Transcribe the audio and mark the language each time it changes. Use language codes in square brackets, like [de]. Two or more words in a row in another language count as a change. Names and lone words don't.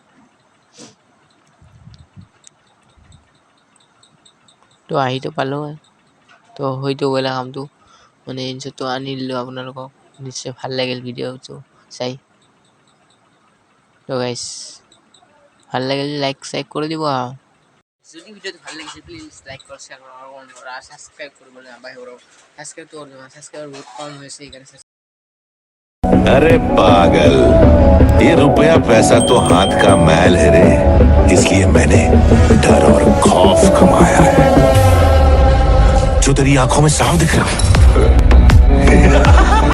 [as] তো আহিতো পালোঁ, তো হয়তো গ'লে কামটো মানে ইনশ্বটটো আনি দিলোঁ আপোনালোকক। নিশ্চয় ভাল লাগিল ভিডিঅ'টো চাই। তো গাইছ ভাল লাগিল লাইক চাইক কৰি দিব আৰু যদি ভিডিঅ'টো ভাল লাগিছে প্লিজ লাইক কৰক, শ্বেয়াৰ কৰক আৰু ছাবস্ক্ৰাইব কৰিবলৈ নাপাহৰিব। ছাবস্ক্ৰাইবটো কৰি দিব, ছাবস্ক্ৰাইবাৰ বহুত কম হৈছে সেইকাৰণে। [hi] अरे पागल, ये रुपया पैसा तो हाथ का मैल है रे, इसलिए मैंने डर और खौफ कमाया है। जो तेरी आंखों में साफ दिख रहा है